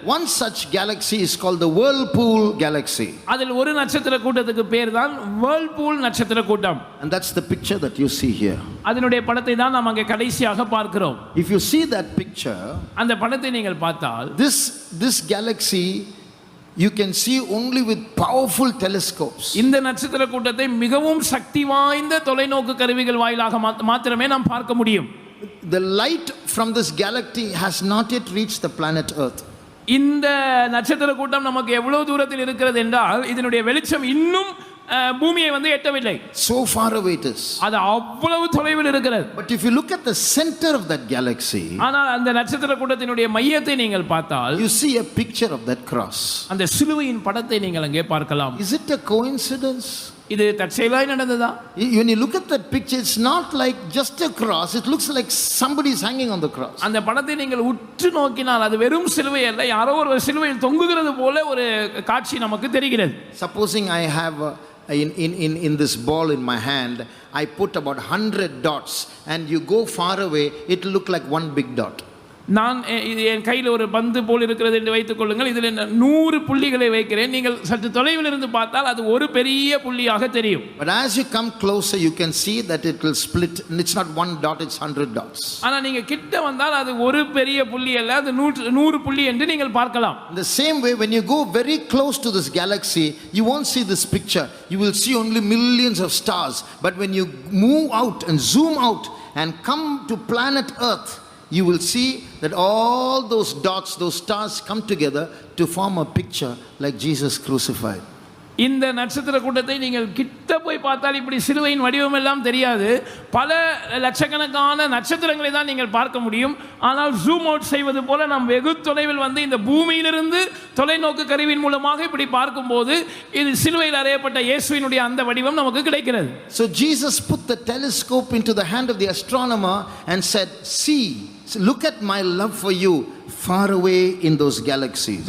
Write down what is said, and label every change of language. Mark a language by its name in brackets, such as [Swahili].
[English] One such galaxy is called the Whirlpool galaxy. [Tamil] அதில் ஒரு நட்சத்திர கூட்டத்துக்கு பேர் தான் வேர்ல்பூல் நட்சத்திர கூட்டம். [English] And that's the picture that you see here. [Tamil] அதனுடைய படத்தை தான் நாம் அங்கே கடைசியாக பார்க்கிறோம். [English] If you see that picture, [Tamil] அந்த படத்தை நீங்கள் பார்த்தால் [English] this galaxy you can see only with powerful telescopes. [Tamil] இந்த நட்சத்திர கூட்டத்தை மிகவும் சக்தி வாய்ந்த தொலைநோக்கு கருவிகள் வாயிலாக மாத்திரமே நாம் பார்க்க முடியும். [English] The light from this galaxy has not yet reached the planet Earth. [Tamil] இந்த நட்சத்திர கூட்டம் நமக்கு எவ்வளவு தூரத்தில் இருக்கிறது என்றால், இதனுடைய வெளிச்சம் இன்னும் பூமியை வந்து எட்டவில்லை. [English] So far away it is. [Tamil] அது அவ்வளவு தொலைவில் இருக்கிறது. [English] But if you look at the center of that galaxy, [Tamil] ஆனால் அந்த நட்சத்திர கூட்டத்தினுடைய மையத்தை நீங்கள் பார்த்தால், [English] you see a picture of that cross. [Tamil] அந்த சிலுவையின் படத்தை நீங்கள் அங்கே பார்க்கலாம். [English] Is it a coincidence? [Tamil] இது தற்செயலாய் நடந்ததா? [English] When you look at that picture, it's not like just a cross. It looks like somebody is hanging on the cross. [Tamil] அந்த படத்தை நீங்கள் உற்று நோக்கினால் அது வெறும் சிலுவை அல்ல, யாரோ ஒரு சிலுவையில் தொங்குகிறது போல ஒரு காட்சி நமக்கு தெரிகிறது. [English] Supposing I have in this ball in my hand, I put about 100 dots, and you go far away, it will look like one big dot. [Tamil] நான் என் கையில் ஒரு பந்து போல் இருக்கிறது என்று வைத்துக் கொள்ளுங்கள். இதில் 100 புள்ளிகளை வைக்கிறேன். நீங்கள் சற்று தொலைவில் இருந்து பார்த்தால் அது ஒரு பெரிய புள்ளியாக தெரியும். [English] But as you come closer, you can see that it will split. It's not one dot, it's 100 dots. [Tamil] ஆனால் நீங்க கிட்ட வந்தால் அது ஒரு பெரிய புள்ளி அல்ல, அது 100 புள்ளி என்று நீங்கள் பார்க்கலாம். [English] In the same way, when you go very close to this galaxy, you won't see this picture. You will see only millions of stars. But when you move out and zoom out and come to planet Earth, you will see that all those dots, those stars come together to form a picture like Jesus crucified. [Tamil] இந்த நட்சத்திர கூட்டத்தை நீங்கள் கிட்ட போய் பார்த்தால் இப்படி சிலுவையின் வடிவம் எல்லாம் தெரியாது. பல லட்சக்கணக்கான நட்சத்திரங்களை தான் நீங்கள் பார்க்க முடியும். ஆனால் ஜூம் அவுட் செய்வது போல நாம் வெகு தொலைவில் வந்து இந்த பூமியிலிருந்து தொலைநோக்கு கருவியின் மூலமாக இப்படி பார்க்கும்போது இது சிலுவையில் அறையப்பட்ட இயேசுவினுடைய அந்த வடிவம் நமக்கு கிடைக்கிறது. [English] So Jesus put the telescope into the hand of the astronomer and said, "See, look at my love for you far away in those galaxies."